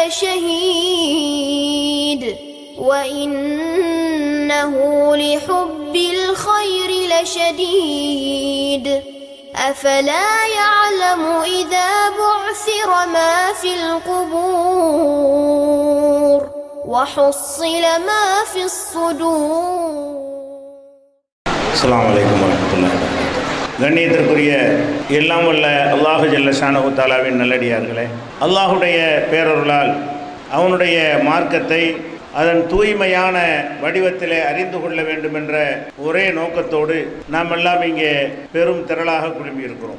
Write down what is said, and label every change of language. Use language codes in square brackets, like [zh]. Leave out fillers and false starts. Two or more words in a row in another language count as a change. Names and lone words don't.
[ar] لشهيد وإنه لحب الخير لشديد أفلا يعلم إذا بعثر ما في القبور وحصل ما في الصدور. السلام عليكم ورحمة الله وبركاته. [ta] கண்ணியத்திற்குரிய எல்லாம் வல்ல அல்லாஹு [ar] جل شأنه [ta] தஆலாவின் நல்லடியார்களே, அல்லாஹுடைய பேரருளால் அவனுடைய மார்க்கத்தை அதன் தூய்மையான வடிவத்திலே அறிந்து கொள்ள வேண்டும் என்ற ஒரே நோக்கத்தோடு நாம் எல்லாம் இங்கே பெரும் திரளாக குழுமியிருக்கிறோம்.